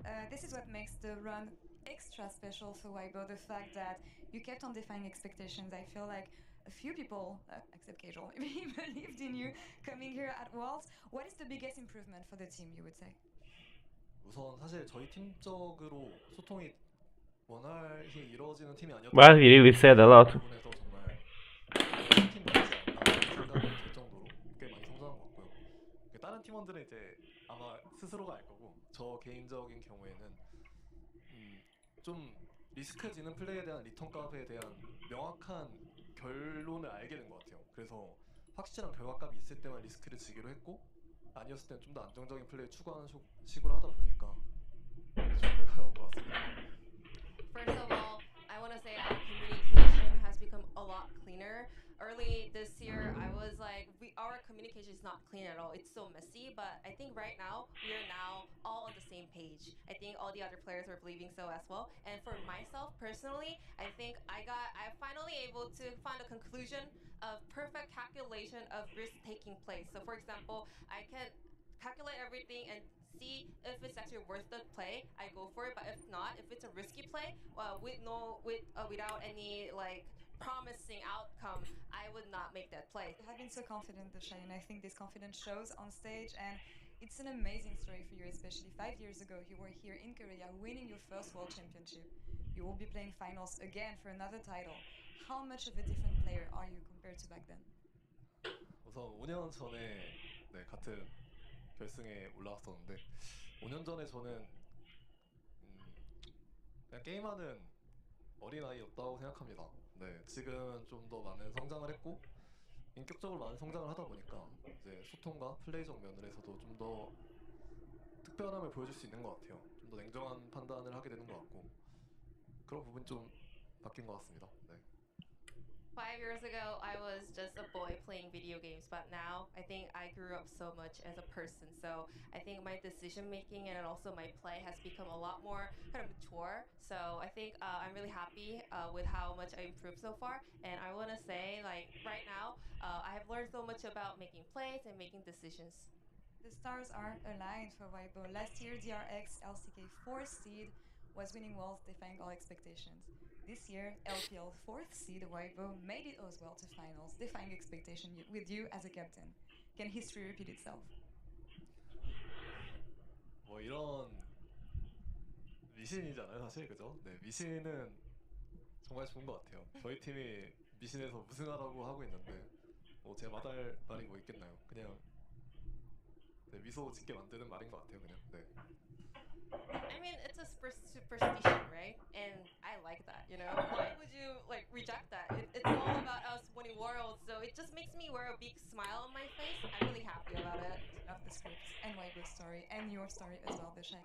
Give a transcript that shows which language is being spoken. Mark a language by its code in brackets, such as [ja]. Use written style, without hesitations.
[en] This is what makes the run extra special for Weibo, the fact that you kept on defying expectations. I feel like a few people, except Casual, believed in you coming here at Worlds. What is the biggest improvement for the team, you would say? [ko] 우선 사실 저희 팀적으로 소통이 원활히 이루어지는 팀이 아니었기 [en] Well, he really said a lot. [ko] 때문에서 정말 팀 같지 않나 생각이 들 정도로 꽤 많이 성장한 것 같고요. 다른 일반 팀원들은 이제 아마 스스로가 알 거고 저 개인적인 경우에는 좀 리스크지는 플레이에 대한 리턴 값에 대한 명확한 결론을 알게 된 것 같아요. 그래서 확실한 결과값이 있을 때만 리스크를 지기로 했고 아니었을 때는 좀 더 안정적인 플레이 추구하는 식으로 하다 보니까 좀 결과가 나온 것 같습니다. [en] First of all, I want to say our communication has become a lot cleaner. Early this year, I was like, our communication is not clean at all. It's so messy, but I think right now, we are now all on the same page. I think all the other players are believing so as well. And for myself, personally, I think I'm finally able to find a conclusion of perfect calculation of risk-taking plays. So for example, I can calculate everything and see if it's actually worth the play, I go for it. But if not, if it's a risky play, without any like promising outcome, I would not make that play. You have been so confident, Dasha, and I think this confidence shows on stage. And it's an amazing story for you, especially 5 years ago. You were here in Korea, winning your first World Championship. You will be playing finals again for another title. How much of a different player are you compared to back then? [ko] 우선 5년 전에 같은 결승에 올라왔었는데 5년 전에 저는 그냥 게임하는 어린아이였다고 생각합니다. 네, 지금은 좀 더 많은 성장을 했고 인격적으로 많은 성장을 하다 보니까 이제 소통과 플레이적 면에서도 좀 더 특별함을 보여줄 수 있는 것 같아요. 좀 더 냉정한 판단을 하게 되는 것 같고 그런 부분이 좀 바뀐 것 같습니다. 네. [en] 5 years ago, I was just a boy playing video games, but now I think I grew up so much as a person. So I think my decision making and also my play has become a lot more kind of mature. So I think I'm really happy with how much I improved so far. And I want to say, like right now, I have learned so much about making plays and making decisions. The stars are aligned for Weibo. Last year, DRX LCK 4th seed was winning Worlds, defying all expectations. This year, LPL 4th seed Weibo made it as well to finals, defying expectation with you as a captain. Can history repeat itself? [ko] 뭐 이런 미신이잖아요, 사실 그죠? 네, 미신은 정말 좋은 것 같아요. 저희 팀이 미신에서 우승하라고 하고 있는데 뭐 제가 말할 말이 뭐 있겠나요? 그냥 네, 미소 짓게 만드는 말인 것 같아요, 그냥. 네. [en] I mean, it's a superstition, right? And I like that, you know? Why would you, like, reject that? It's all about us winning worlds, so it just makes me wear a big smile on my face. I'm really happy about it. Love the scripts and Weibo's story and your story as well, Dasha.